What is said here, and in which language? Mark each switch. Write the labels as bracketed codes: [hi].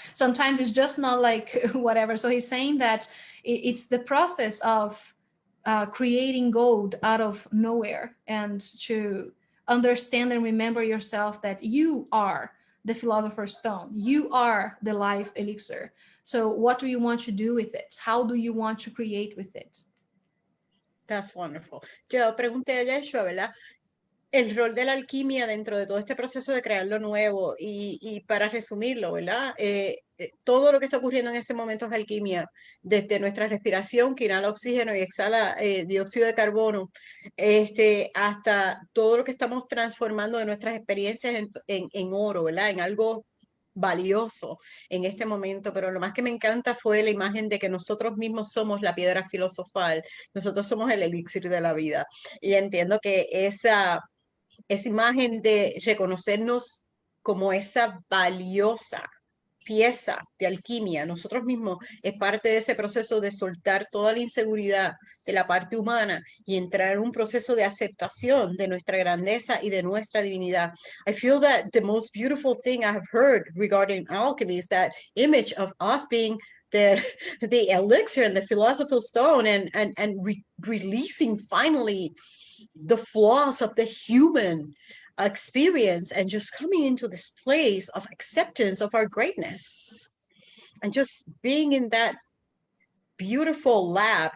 [en] Sometimes it's just not like whatever. So he's saying that it's the process of creating gold out of nowhere, and to understand and remember yourself that you are the philosopher's stone, you are the life elixir. So what do you want to do with it? How do you want to create with it? That's wonderful. [es] Yo pregunté a Yeshua, ¿verdad? El rol de la alquimia dentro de todo este proceso de crear lo nuevo, y para resumirlo, ¿verdad? Todo lo que está ocurriendo en este momento es alquimia, desde nuestra respiración, que inhala oxígeno y exhala dióxido de carbono, hasta todo lo que estamos transformando de nuestras experiencias en oro, ¿verdad? En algo valioso en este momento. Pero lo más que me encanta fue la imagen de que nosotros mismos somos la piedra filosofal, nosotros somos el elixir de la vida, y entiendo que esa imagen de reconocernos como esa valiosa pieza de alquimia, nosotros mismos, es parte de ese proceso de soltar toda la inseguridad de la parte humana y entrar en un proceso de aceptación de nuestra grandeza y de nuestra divinidad. [en] I feel that the most beautiful thing I have heard regarding alchemy is that image of us being the elixir and the philosopher's stone, and releasing finally the flaws of the human experience, and just coming into this place of acceptance of our greatness, and just being in that beautiful lab.